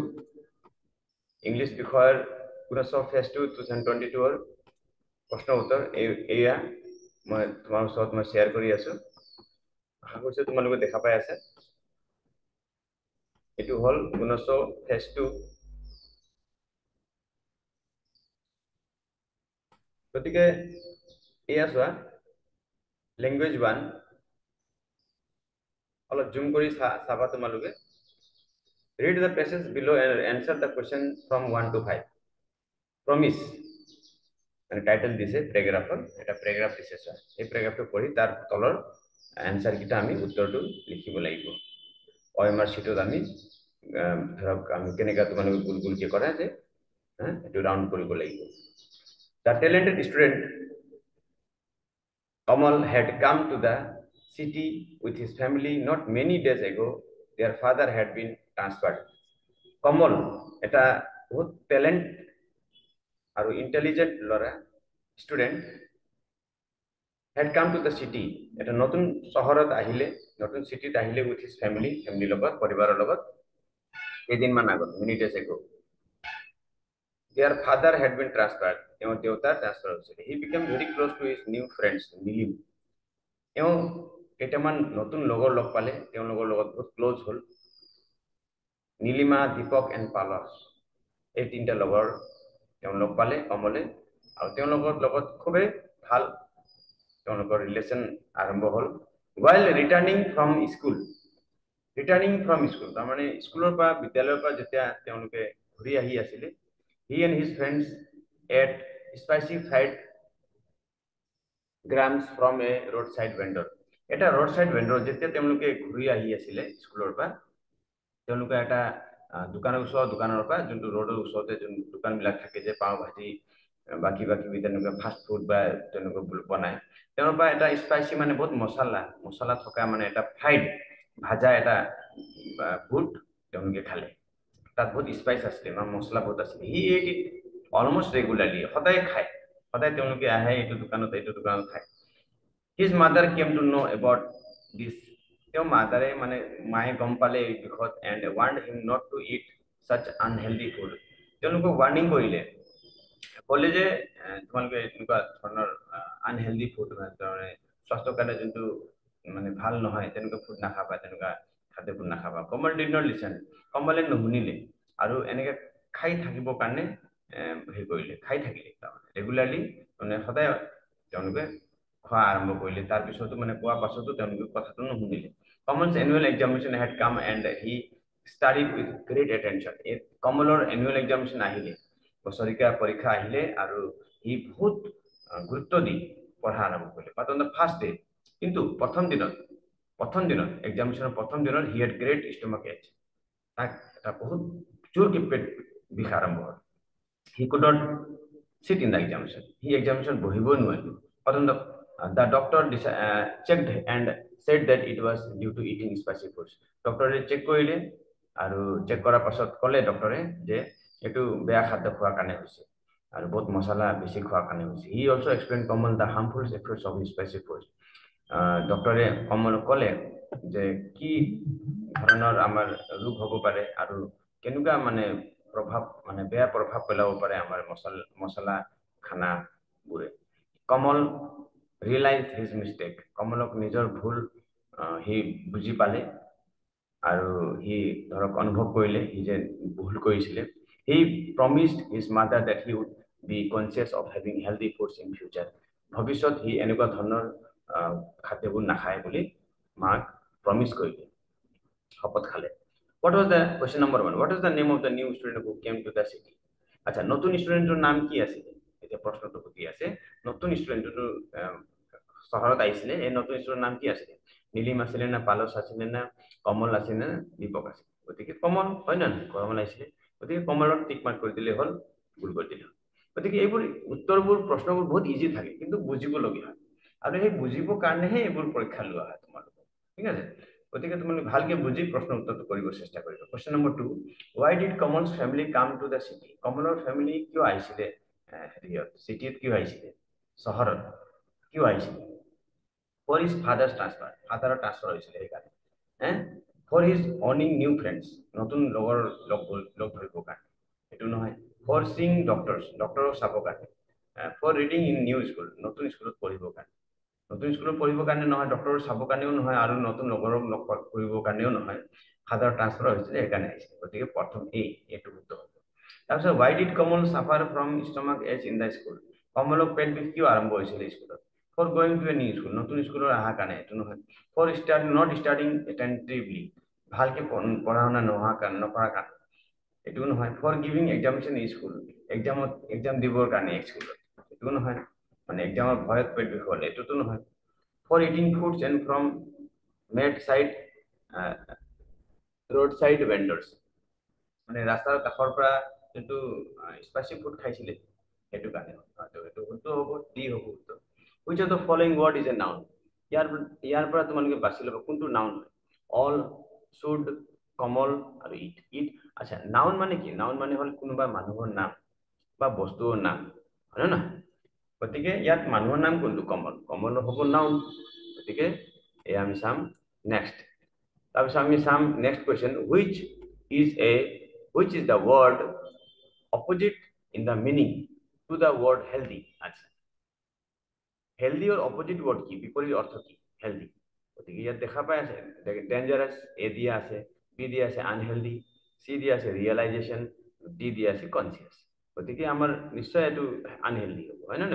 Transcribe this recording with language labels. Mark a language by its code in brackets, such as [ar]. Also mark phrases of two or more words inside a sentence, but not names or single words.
[as] ইংলিছ বিষয়ৰ গুণোৎসৱ ফেজ 2 2022 ৰ প্ৰশ্ন উত্তৰ এয়া মই তোমাৰ ওচৰত মই শেয়াৰ কৰি আছো আশা কৰিছো তোমালোকে দেখা পাই আছে এটো হল গুণোৎসৱ ফেজ 2 গতিকে এয়া চোৱা ল্যাঙ্গুৱেজ 1 অলপ জুম কৰি চাবা তোমালোকে [en] read the passage below and answer the question from 1 to 5 [as] promise মানে টাইটেল দিছে প্যারাগ্রাফৰ এটা প্যারাগ্রাফ দিছে স্যার এই প্যারাগ্রাফটো পঢ়ি তাৰ তলৰ আনসাৰ কিটা আমি উত্তৰটো লিখিব লাগিব OMR শীটত আমি ধৰক আমি কেনেকা তোমালোকে গুলগুল কি কৰা যে এটো ৰাউন্ড কৰিব লাগিব [en] the talented student Kamal had come to the city with his family not many days ago their father had been transferred Kamal [as] এটা বহুত ট্যালেন্ট আৰু ইন্টেলিজেন্ট লৰা স্টুডেন্ট [en] had come to the city [as] এটা নতুন শহৰত আহিলে নতুন সিটিত আহিলে [en] with his family [as] লগত পৰিবাৰৰ লগত এদিন মান আগত [en] many days ago their father had been transferred [as] তেওঁ দেউতা ট্ৰান্সফাৰ হৈছিল [en] he became very close to his new friends [as] নিলিম তেওঁ কেইটামান নতুন লগৰ লগ পালে তেওঁ লগৰ লগত বহুত ক্লোজ হল নীলিমা দীপক এণ্ড পালস এই তিনটা লগৰ তেওঁ লগ পালে কমলে আৰু তেওঁ লগত খুবেই ভাল তেওঁলোকৰ ৰিলেশন আৰম্ভ হল [en] while returning from school [as] তাৰ মানে স্কুলৰ পৰা বিদ্যালয়ৰ পৰা যেতিয়া তেওঁলোকে ঘূৰি আহি আছিল [en] he and his friends ate spicy fried grams from a roadside vendor [as] এটা [en] roadside vendor [as] যেতিয়া তেওঁলোকে ঘূৰি আহি আছিল স্কুলৰ পৰা তেওঁলোকে এটা দোকানৰ পৰা যোনটো ৰোডৰ ওচৰতে যোন দোকান বিলাক থাকে যে পাও ভাজি বাকি তেনেকুৱা [en] fast food [as] বা তেনেকুৱা বনায় তেওঁৰ পৰা এটা স্পাইসি মানে বহুত মছলা থকা মানে এটা ফ্ৰাইড ভাজা এটা ফুড তেওঁলোকে খালে তাত বহুত স্পাইস আছিল মানে মছলা বহুত আছিল [en] he ate it almost regularly [as] সদায় খায় সদায় তেওঁলোকে আহে এইটো দোকানত খায় [en] his mother came to know about this [as] তেওঁ মাদাৰে মানে মায়ে গম পালে এই বিষয়ত [en] and warned him not to eat such unhealthy food [as] তেওঁলোকক warning কৰিলে কলে যে তোমালোকে এনেকুৱা ধৰণৰ [en] unhealthy food [as] মানে স্বাস্থ্যৰ কাৰণে যোনটো মানে ভাল নহয় তেনেকুৱা ফুড নাখাবা তেনেকুৱা খাদ্যবোৰ নাখাবা কমল [en] did not listen [as] কমলে নুশুনিলে আৰু এনেকে খাই থাকিব কাৰণে কৰিলে খাই থাকিলে ৰেগুলাৰলি মানে সদায় তেওঁলোকে খোৱা আৰম্ভ কৰিলে তাৰ পিছতো মানে কোৱা পাছতো তেওঁলোকে কথাটো নুশুনিলে [en] Kamal's annual examination had come and he studied with great attention [as] কমলৰ [en] annual examination [as] আহিলে বছৰিকা পৰীক্ষা আহিলে আৰু হি বহুত গুৰুত্ব দি পঢ়া আৰম্ভ কৰিলে [en] but on the first day [as] কিন্তু প্ৰথম দিনত এক্সামিনেশনৰ প্ৰথম দিনত [en] he had great stomach ache [as] তাক এটা বহুত জোৰকে পেট বিষ আৰম্ভ হ'ল [en] he could not sit in the examination [as] বহিবই নোৱাৰিলে [en] but on the doctor checked and said that it was due to eating spicy foods [as] ডক্টৰে চেক কৰিলে আৰু চেক কৰাৰ পাছত ক'লে ডক্টৰে যে এটো বেয়া খাদ্য খোৱাৰ কাৰণে হৈছে আৰু বহুত মছলা বেছি খোৱাৰ কাৰণে হৈছে [en] he also explained common the harmful effects of spicy foods [as] ডক্টৰে কমল ক'লে যে কি ধৰণৰ আমাৰ ৰোগ হ'ব পাৰে আৰু কেনেকুৱা মানে প্ৰভাৱ মানে বেয়া প্ৰভাৱ পেলাব পাৰে আমাৰ মছলা খানা বুৰে কমল [en] realized his mistake [as] কমলক নিজৰ ভুল হি বুজি পালে আৰু হি ধৰক অনুভৱ কৰিলে হি যে ভুল কৰিছিলে [en] he promised his mother that he would be conscious of having healthy foods in future [as] ভৱিষ্যত হি এনেকুৱা ধৰণৰ খাদ্যবোৰ নাখায় বুলি মাক প্ৰমিস কৰিলে শপত খালে [en] what was the question number 1 what is the name of the new student who came to the city [as] আচ্ছা নতুন স্টুডেন্টৰ নাম কি আছিল এটা প্ৰশ্নটো কি আছে নতুন স্টুডেন্টটো শহৰত আহিছিল এই নতুন স্টুডেন্টৰ নাম কি আছিল নীলিম আছিল না পালস আছিল না কমল আছিল না দীপক আছিল গতিকে কমল হয় না কমল আছিল গতিকে কমলত [en] tick mark [as] কৰি দিলে হল ভুল কৰি দিলে গতিকে এইবোৰ উত্তৰবোৰ প্ৰশ্নবোৰ বহুত ইজি থাকে কিন্তু বুজিব লগা হয় আৰু সেই বুজিবৰ কাৰণেহে এইবোৰ পৰীক্ষা লোৱা হয় তোমালোকক, ঠিক আছে। গতিকে তোমালোকে ভালকে বুজি প্ৰশ্ন উত্তৰটো কৰিব চেষ্টা কৰিবা। [en] question number [as] 2, [en] why did Kamal's family come to the city? [as] কমলৰ ফেমিলি কিয় আহিছিলে হেৰিয়ত, চিটিত কিয় আহিছিলে, চহৰত কিয় আহিছিলে? [en] for his father's transfer, [as] ফাদাৰৰ ট্ৰান্সফাৰ হৈছিলে সেইকাৰণে। [en] for his earning new friends, [as] নতুন লগৰ লগ ধৰিবৰ কাৰণে, সেইটো নহয়। [en] for seeing doctors, [as] ডক্টৰক চাবৰ কাৰণে। [en] for reading in new school, [as] নতুন স্কুলত পঢ়িবৰ কাৰণে। নতুন স্কুলত পঢ়িবৰ কাৰণে নহয়, ডক্টৰক চাবৰ কাৰণেও নহয়, আৰু নতুন লগৰক লগ কৰিবৰ কাৰণেও নহয়। ফাদাৰ ট্ৰান্সফাৰ হৈছিলে সেইকাৰণে আহিছিলে। গতিকে প্ৰথম এইটো শুদ্ধ হ'ব। তাৰপিছত [en] why did Kamal suffer from stomach ache in the school? [as] কমলৰ পেট বিষ কিয় আৰম্ভ হৈছিলে স্কুলত? [en] for going to a new school, [as] নতুন স্কুলৰ অহাৰ কাৰণে, এইটো নহয়। [en] for not studying attentively, [as] ভালকে পঢ়া শুনা নকৰাৰ কাৰণে, এইটোও নহয়। [en] for giving examination in school, [as] এক্সাম দিবৰ কাৰণে স্কুলত, এইটোও নহয়। মানে এক্সামৰ ভয়ত পেট বিষ হ'ল, এইটোতো নহয়। [en] for eating foods and from made side road side vendors, [as] মানে ৰাস্তাৰ কাষৰ পৰা যোনটো [en] spicy food [as] খাইছিলে সেইটো কাৰণে। এইটো শুদ্ধ হ'ব, ডি হ'ব শুদ্ধ। [en] which of the following word is a noun? [as] ইয়াৰ পৰা তোমালোকে বাছি ল'বা কোনটো নাউন হয়। [en] all, should, [as] কমল আৰু ইট। আচ্ছা, নাউন মানে কি? নাউন মানে হ'ল কোনোবা মানুহৰ নাম বা বস্তুৰ নাম, হয় নে নহয়? গতিকে ইয়াত মানুহৰ নাম কোনটো? কমল হ'ব নাউন। গতিকে এয়া আমি চাম নেক্সট। তাৰপিছত আমি চাম [en] next question, which is the word opposite in the meaning to the word healthy? [as] আচ্ছা, হেলদিৰ [en] opposite word [as] কি, বিপৰীত অৰ্থ কি হেলদি? গতিকে ইয়াত দেখা পাই আছে ডেঞ্জাৰাছ, এ দিয়া আছে, বি দিয়া আছে আনহেলদি, চি দিয়া আছে ৰিয়েলাইজেশ্যন, ডি দিয়া আছে কনচিয়াছ। গতিকে আমাৰ নিশ্চয় এইটো আনহেলদি হ'ব, হয় নে?